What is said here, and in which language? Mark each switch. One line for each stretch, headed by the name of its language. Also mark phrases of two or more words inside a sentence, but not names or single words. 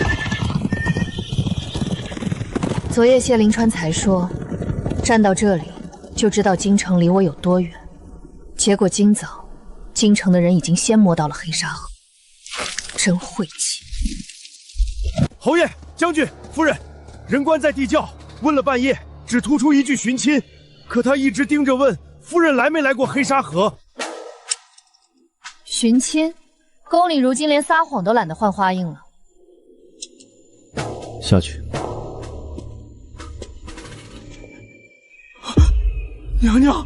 Chinese: 昨夜謝灵川才说，站到这里就知道京城离我有多远。结果今早，京城的人已经先摸到了黑沙河，真晦气。侯爷、将軍、夫人，人官在地窖問了半夜，只突出一句尋親，可他一直盯着問夫人來沒來過黑沙河。尋親，宮裡如今連撒謊都懶得換花印了。下去。娘娘，